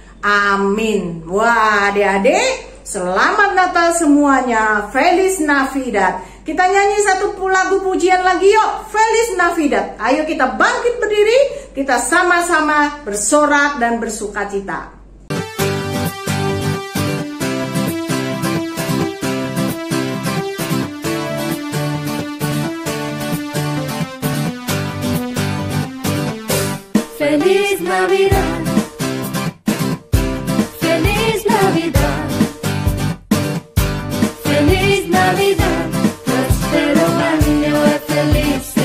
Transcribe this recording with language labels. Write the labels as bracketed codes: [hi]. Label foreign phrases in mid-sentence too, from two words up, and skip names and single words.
[id] Amin. Wah, adik-adik, selamat Natal semuanya. [es] Feliz Navidad. [id] Kita nyanyi satu lagu pujian lagi yuk. [es] Feliz Navidad. [id] Ayo kita bangkit berdiri, kita sama-sama bersorak dan bersukacita. [es] Feliz Navidad, Feliz Navidad, Feliz Navidad, prospero año e feliz